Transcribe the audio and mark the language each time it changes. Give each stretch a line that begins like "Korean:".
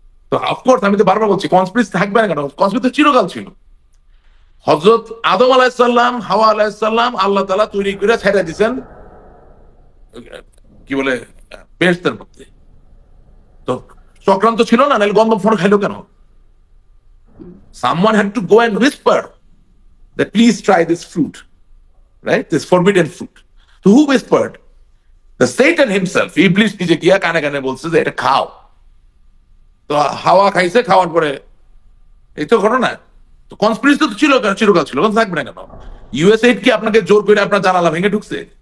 Bangla: তো অফকোর্স আমি তো বারবার বলছি কনস্পিরেসি থাকবে না কেন, কনস্পিরেসি তো চিরকাল ছিল। হযরত আদম আলাইহিসসালাম, হাওয়া আলাইহিসসালাম আল্লাহ তাআলা তৈরি করে ছেড়ে দিয়েছেন কি বলে বেহেশতের মধ্যে। তো চক্রান্ত ছিল না, নাহলে গন্ধম ফোন খাইলো কেন?
English: Someone had to go and whisper that please try this fruit, right? This forbidden fruit. So who whispered? The Satan himself,
Bangla: Iblis নিজে গিয়া কানে কানে বলছে যে এটা খাও। তো হাওয়া খাইছে, খাওয়ার পরে এই তো ঘটনা। তো কনস্পিরেসি তো ছিল, চিরকাল ছিল, থাকবে না কেন? ইউএসএইড কি আপনাকে জোর করে আপনার জানালা ভেঙে ঢুকছে?